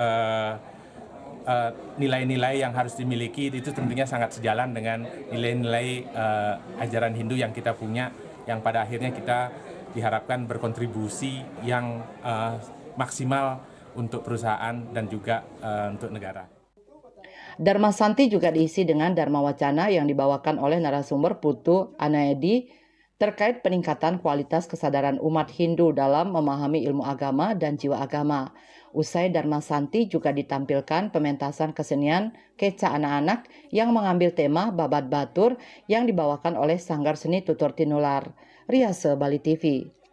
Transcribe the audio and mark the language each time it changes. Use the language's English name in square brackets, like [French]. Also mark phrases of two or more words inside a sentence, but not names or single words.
[Indonesian] nilai-nilai yang harus dimiliki, itu tentunya sangat sejalan dengan nilai-nilai ajaran Hindu yang kita punya, yang pada akhirnya kita diharapkan berkontribusi yang maksimal untuk perusahaan dan juga untuk negara. Dharma Santi juga diisi dengan Dharma Wacana yang dibawakan oleh narasumber Putu Anaedi terkait peningkatan kualitas kesadaran umat Hindu dalam memahami ilmu agama dan jiwa agama. Usai Dharma Santi juga ditampilkan pementasan kesenian Keca anak-anak yang mengambil tema Babat Batur yang dibawakan oleh Sanggar Seni Tutur Tinular. Riase Bali TV.